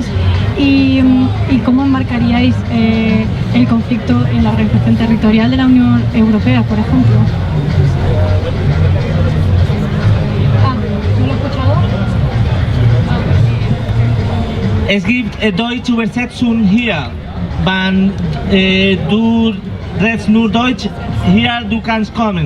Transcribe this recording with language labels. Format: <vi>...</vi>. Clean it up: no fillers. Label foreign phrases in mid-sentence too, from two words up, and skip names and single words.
<es>¿Y cómo enmarcaríais el conflicto en la organización territorial de la Unión Europea, por ejemplo? ¿No lo he escuchado?</es> <de>Es gibt deutsche Übersetzung hier. Wenn du redest nur Deutsch, hier du kannst kommen.</de>